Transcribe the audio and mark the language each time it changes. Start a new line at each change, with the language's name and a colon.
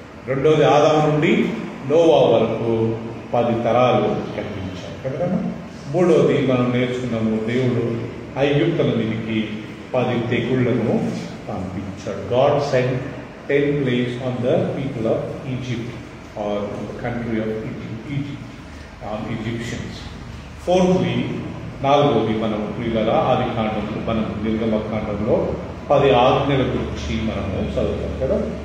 Telugu: రెండోది ఆదాము నుండి నోవా వరకు 10 తరాలు కనిపించాయి కదా. మూడోది మనం నేర్చుకున్నాము, దేవుడు ఐగుప్తుల మీదకి 10 తెగుళ్లను పంపించాడు.
English: God sent 10 plagues on the people of Egypt, or the country of Egypt, on Egyptians. Fourthly,
Telugu: నాలుగోది మనం ప్రియులరా ఆది కాండంలో మనం నిర్గమకాండంలో 10 ఆజ్ఞల గురించి మనము చదువుతాం కదా.